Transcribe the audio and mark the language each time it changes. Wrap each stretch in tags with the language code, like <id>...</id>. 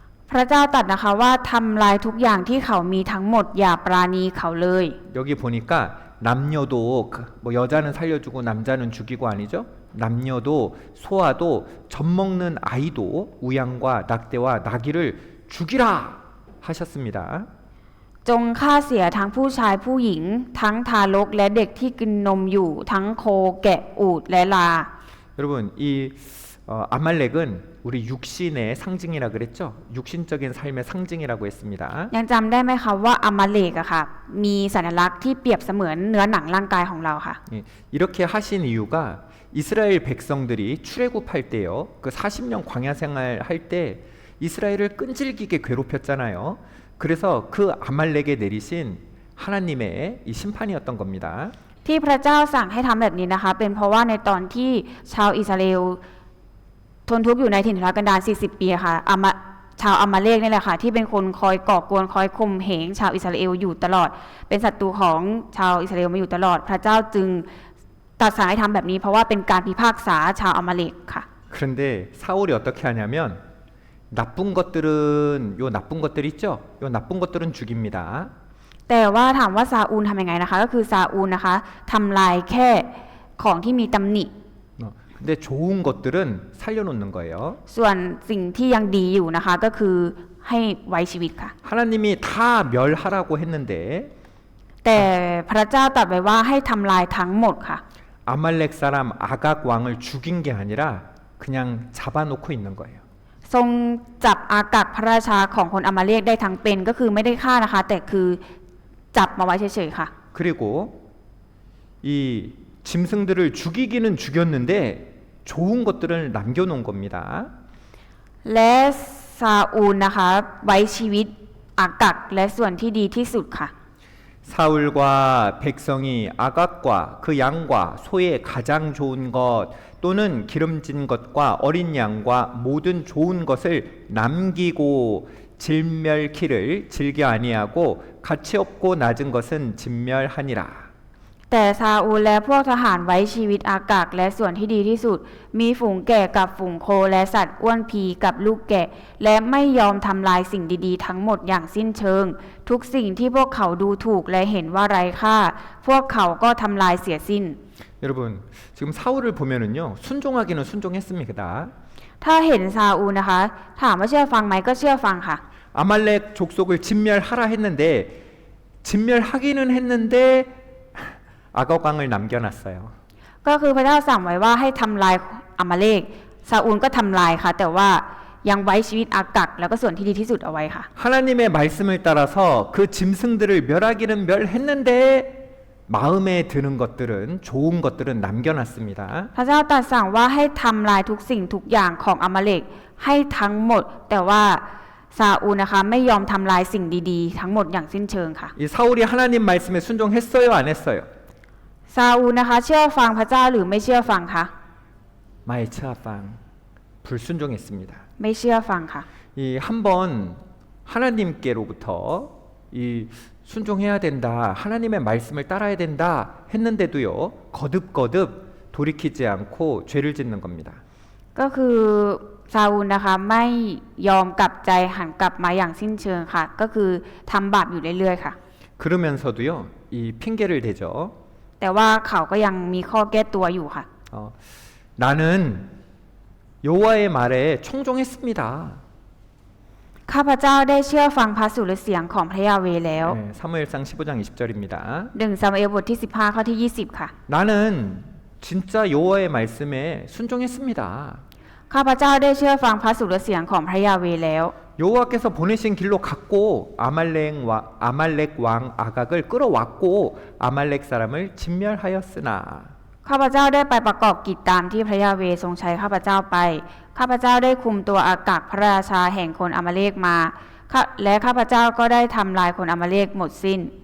<th>พระเจ้าตรัสนะคะว่าทำลายทุกอย่างที่เขามีทั้งหมดอย่าปราณีเขาเลย</th> <ko>여기 보니까 남녀도 뭐 여자는 살려주고 남자는 죽이고 아니죠? 남녀도 소아도 젖먹는 아이도 우양과 낙대와 나귀를 죽이라 하셨습니다.</ko> <th>จงฆ่าเสียทั้งผู้ชายผู้หญิงทั้งทารกและเด็กที่กินนมอยู่ทั้งโคแกะอูฐและลา</th> <ko>여러분 이 아말렉은 우리 육신의 상징이라 그랬죠? 육신적인 삶의 상징이라고 했습니다.</ko> <th>ยังจำได้ไหมคะว่าอามาเลกอะค่ะมีสัญลักษณ์ที่เปรียบเสมือนเนื้อหนังร่างกายของเราค่ะ</th> <ko>이렇게 하신 이유가 이스라엘 백성들이 출애굽할 때요. 그 40년 광야 생활할 때 이스라엘을 끈질기게 괴롭혔잖아요. 그래서 그 아말렉에 내리신 하나님의 이 심판이었던 겁니다.</ko> <th>ที่พระเจ้าสั่งให้ทำแบบนี้นะคะเป็นเพราะว่าในตอนที่ชาวอิสราเอลทนทุกข์อยู่ในถิ่นทุรกันดาร40 ปีค่ะชาวอามาเลกนี่แหละค่ะที่เป็นคนคอยก่อกวนคอยข่มเหงชาวอิสราเอลอยู่ตลอดเป็นศัตรูของชาวอิสราเอลมาอยู่ตลอดพระเจ้าจึงตรัสสั่งให้ทำแบบนี้เพราะว่าเป็นการพิพากษาชาวอามาเลกค่ะ</th> <ko>그런데 사울이 어떻게 하냐면 나쁜 것들은 나쁜 것들 있죠? 요 나쁜 것들은 죽입니다.</ko> <th>แต่ว่าถามว่าซาอูลทำยังไงนะคะก็คือซาอูลนะคะทำลายแค่ของที่มีตำหนิ</th> <ko>근데 좋은 것들은 살려놓는 거예요.</ko> <th>ส่วนสิ่งที่ยังดีอยู่นะคะก็คือให้ไว้ชีวิตค่ะ</th> <ko>하나님이 다 멸하라고 했는데</ko> <th>แต่พระเจ้าตรัสไว้ว่าให้ทำลายทั้งหมดค่ะ</th> <ko>아말렉 사람 아각 왕을 죽인 게 아니라 그냥 잡아놓고 있는 거예요.</ko> <th>ทรงจับอากักพระราชาของคนอามาเลกได้ทั้งเป็นก็คือไม่ได้ฆ่านะคะแต่คือจับมาไว้เฉยๆค่ะ</th> <ko>그리고 이 짐승들을 죽이기는 죽였는데 좋은 것들을 남겨놓은 겁니다.</ko> <th>และซาอูลนะคะไว้ชีวิตอากักและส่วนที่ดีที่สุดค่ะ</th> <ko>사울과 백성이 아각과 그 양과 소의 가장 좋은 것 또는 기름진 것과 어린 양과 모든 좋은 것을 남기고 진멸키를 즐겨 아니하고 가치 없고 낮은 것은 진멸하니라.</ko> <th>แต่ซาอูลและพวกทหารไว้ชีวิตอากักและส่วนที่ดีที่สุดมีฝูงแกะกับฝูงโคและสัตว์อ้วนพีกับลูกแกะและไม่ยอมทำลายสิ่งดีๆทั้งหมดอย่างสิ้นเชิงทุกสิ่งที่พวกเขาดูถูกและเห็นว่าไร้ค่าพวกเขาก็ทำลายเสียสิ้น</th> <ko>여러분 지금 사울을 보면은요 순종하기는 순종했습니다.</ko> <th>ถ้าเห็นซาอูลนะคะถามว่าเชื่อฟังไหมก็เชื่อฟังค่ะ</th> <ko>아말렉 족속을 진멸하라 했는데 진멸하기는 했는데 아각 왕을 남겨놨어요.</ko> <th>ก็คือพระเจ้าสั่งไว้ว่าให้ทำลายอามาเลกซาอูลก็ทำลายค่ะแต่ว่ายังไว้ชีวิตอากักแล้วก็ส่วนที่ดีที่สุดเอาไว้ค่ะ</th> <ko>하나님의 말씀을 따라서 그 짐승들을 멸하기는 멸했는데 마음에 드는 것들은 좋은 것들은 남겨놨습니다.</ko> <th>พระเจ้าตรัสสั่งว่าให้ทำลายทุกสิ่งทุกอย่างของอามาเลกให้ทั้งหมดแต่ว่าซาอูลนะคะไม่ยอมทำลายสิ่งดีๆทั้งหมดอย่างสิ้นเชิงค่ะ</th> <ko>이 사울이 하나님 말씀에 순종했어요, 안 했어요?</ko> <th>ซาอูลนะคะเชื่อฟังพระเจ้าหรือไม่เชื่อฟังคะ 마에차팡</th> <ko>불순종했습니다.</ko> <th>ไม่เชื่อฟังค่ะ</th> <ko>이 한번 하나님께로부터 이 순종해야 된다, 하나님의 말씀을 따라야 된다 했는데도요, 거듭거듭 돌이키지 않고 죄를 짓는 겁니다.</ko> <th>ก็คือซาอูลนะคะไม่ยอมกลับใจหันกลับมาอย่างสิ้นเชิงค่ะ ก็คือทำบาปอยู่เรื่อยๆค่ะ</th> <ko>그러면서도요, 이 핑계를 대죠.</ko> <th>แต่ว่าเขาก็ยังมีข้อแก้ตัวอยู่ค่ะ</th> <ko>나는 여호와의 말에 청종했습니다.</ko> <th>ข้าพเจ้าได้เชื่อฟังพระสุรเสียงของพระยาเวห์แล้ว</th> <ko>네, 사무엘상 15장 20절입니다.</ko> <th>1 ซามูเอลบทที่ 15 ข้อที่ 20 ค่ะ</th> <ko>나는 진짜 여호와의 말씀에 순종했습니다.</ko> <th>ข้าพเจ้าได้เชื่อฟังพระสุรเสียงของพระยาเวห์แล้ว</th> <ko>여호와께서 보내신 길로 갔고 아말렉 왕 아각을 끌어왔고 아말렉 사람을 진멸하였으나</ko> <th>ข้าพเจ้าได้ไปประกอบกิจตามที่พระยาเวห์ทรงใช้ข้าพเจ้าไป ข้าพเจ้าได้คุมตัวอากาศพระราชาแห่งคนอมาเลกมา และข้าพเจ้าก็ได้ทำลายคนอมาเลกหมดสิ้น</th>